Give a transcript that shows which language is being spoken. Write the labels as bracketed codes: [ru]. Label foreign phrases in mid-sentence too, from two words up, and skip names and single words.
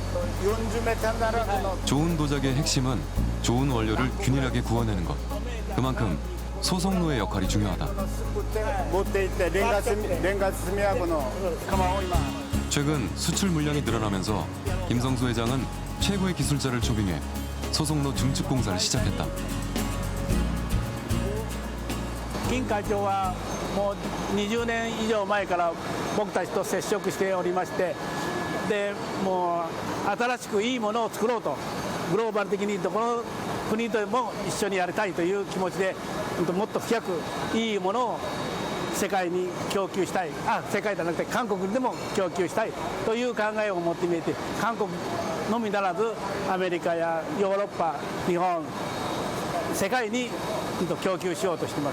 [ko] 좋은 도자기의 핵심은 좋은 원료를 균일하게 구워내는 것. 그만큼 소속노의 역할이 중요하다. 최근 수출 물량이 늘어나면서 김성수 회장은 최고의 기술자를 초빙해 소속노 증축 공사를 시작했다. [ja] 金会長はもう20年以上前から僕たちと接触しておりまして、でもう新しくいいものを作ろうと、グローバル的にどこの国とも一緒にやりたいという気持ちで、もっと深くいいものを世界に供給したい、世界じゃなくて韓国でも供給したいという考えを持ってみて、韓国のみならずアメリカやヨーロッパ、日本、世界に供給しようとしています。